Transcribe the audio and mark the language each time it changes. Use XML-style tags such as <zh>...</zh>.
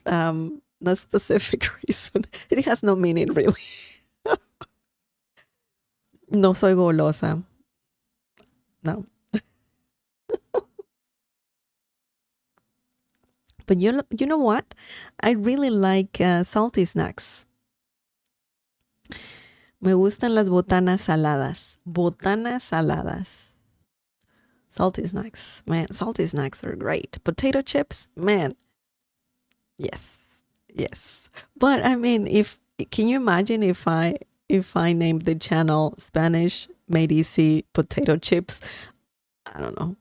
<en>No specific reason. It has no meaning really.</en> <es>No soy golosa. No.</es> <en>But you know what? I really like salty snacks.</en> <es>Me gustan las botanas saladas. Botanas saladas.</es> <en>Salty snacks. Man, salty snacks are great. Potato chips, man. Yes. Yes. But I mean, can you imagine if I named the channel Spanish Made Easy Potato Chips? I don't know.</en>